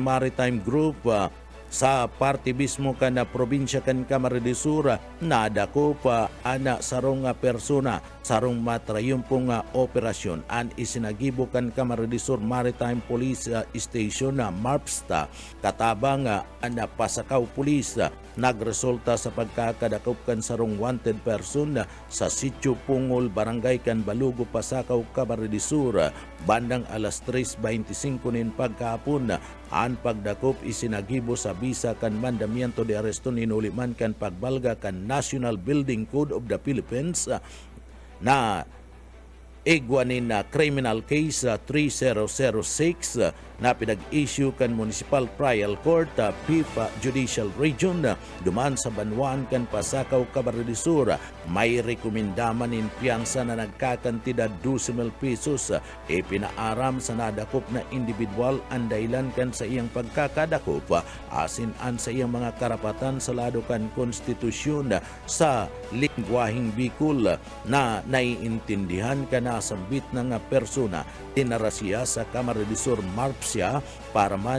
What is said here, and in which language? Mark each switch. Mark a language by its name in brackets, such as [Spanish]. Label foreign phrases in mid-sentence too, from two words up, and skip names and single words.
[Bikol] Maritime Group sa parte mismo kan na probinsya kan Camarines Sur nadako pa ana sarong persona sarong matrayumpong operasyon an isinagibo kan Camarines Sur Maritime Police Station na MARPSTA katabang ana Pasakaw Police nagresulta sa pagkakadakop kan sarong wanted person sa Sitio Pungol, Barangay kan Balugo, Pasakaw, Camarines Sur bandang alas 3:25 nin pagkahapon. Ang pagdakop isinagibo sa bisa kan [Spanish] mandamiento de aresto [Bikol] ninuliman kan pagbalga kan National Building Code of the Philippines na igwanin na criminal case 3006 na pinag-issue kan Municipal Trial Court PIPA Judicial Region duman sa Banwan kan Pasakaw, Camarines Sur. May rekomendaman in piyansa na nagkakantidad 12,000 pesos ipinaaram sa nadakop na individual ang dahilan kan sa iyang pagkakadakop asin an sa iyang mga karapatan sa lado kan konstitusyon sa lingwaheng Bicol na naiintindihan ka na sambit ng persona tinara siya sa Camarines Sur Marpsia para